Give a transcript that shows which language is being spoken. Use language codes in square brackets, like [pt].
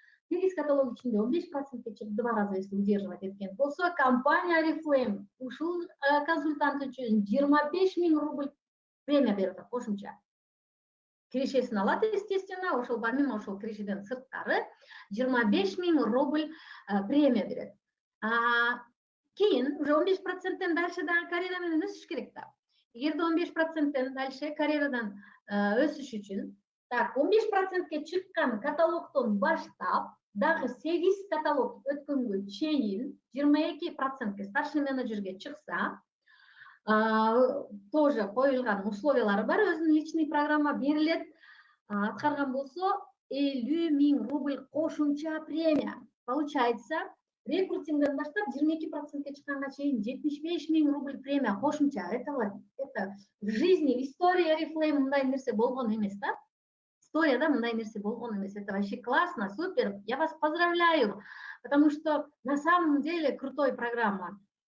[ky] 8 каталог ичинде 15%ке чыгып, 2 раза если удерживать эткен болсо, компания Oriflame ушул консультант үчүн 25 000 рубль премия берип атат кошумча. Кирешесин алат, естественно, ошол помимо ошол кирешеден сырткары 25 000 рубль премия берет. Кейін уже 15%-тен дальше карьера менен өсүш керек да. Эгерде 15%-тен дальше карьерадан өсүш үчүн, так 15%ке чыккан каталогдон баштап дагы 8 каталог өткөнгө чейин 22%ке старший менеджерге чыкса, тоже коюлган условиялары бар, өзүнүн личный программа берилет, аткарган болсо 50 000 рубль кошумча премия. Получается, рекрутингден баштап 22%ке чыкканга чейин 75 000 рубль премия кошумча. [ru] Это в жизни, в истории [ky] Oriflame мындай нерсе болгон эмес да. Историяда мындай нерсе болгон эмес. [ru] Это вообще классно, супер. Я вас поздравляю, потому что на самом деле крутой программа.